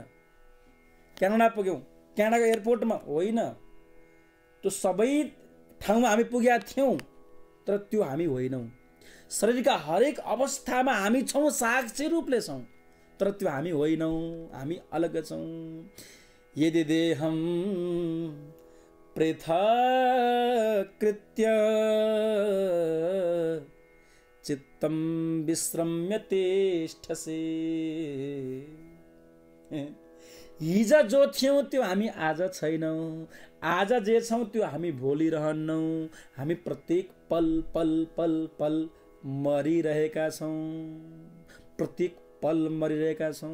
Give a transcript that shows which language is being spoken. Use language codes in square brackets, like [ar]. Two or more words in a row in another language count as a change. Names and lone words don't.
[ne] क्यानाडा पुग्यौँ, क्यानाडाको एयरपोर्टमा होइन। त्यो सबै ठाउँमा हामी पुगेका थियौँ, तर त्यो हामी होइनौँ। शरीरका हरेक अवस्थामा हामी छौँ, साक्षी रूपले छौँ, तर त्यो हामी होइनौँ, हामी अलग छौँ। [sa] यदि देहं पृथक्कृत्य चित्तं विश्रम्य तिष्ठसि। [ne] हिजो जो थियौँ त्यो हामी आज छैनौँ, आज जे छौँ त्यो हामी भोलि रहन्नौँ। हामी प्रत्येक पल पल पल पल मरिरहेका छौँ, प्रत्येक पल मरिरहेका छौँ।